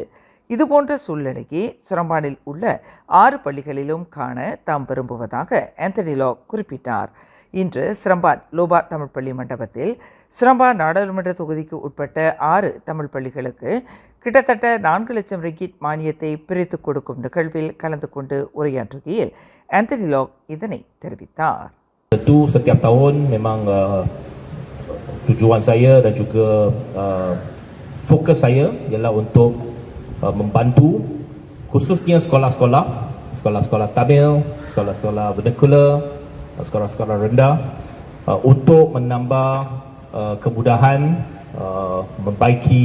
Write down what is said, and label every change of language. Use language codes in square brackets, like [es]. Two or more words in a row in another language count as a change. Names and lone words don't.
[ta] இதுபோன்ற சூழ்நிலையை சிரம்பானில் உள்ள 6 பள்ளிகளிலும் காண தாம் விரும்புவதாக ஆந்தனி லாக் குறிப்பிட்டார். இன்று சிரம்பான் லோபா தமிழ் பள்ளி மண்டபத்தில் சிரம்பான் நாடாளுமன்ற தொகுதிக்கு உட்பட்ட 6 தமிழ் பள்ளிகளுக்கு கிட்டத்தட்ட 4 லட்சம் ரிங்கிட் மானியத்தை பிரித்து கொடுக்கும் நிகழ்வில் கலந்து கொண்டு உரையாற்றுகையில் ஆந்தனி லாக் இதனை தெரிவித்தார். [ms] Tentu setiap tahun memang tujuan saya dan juga fokus saya ialah untuk membantu khususnya sekolah-sekolah Tamil, sekolah-sekolah vernacular, sekolah-sekolah rendah untuk menambah kemudahan, membaiki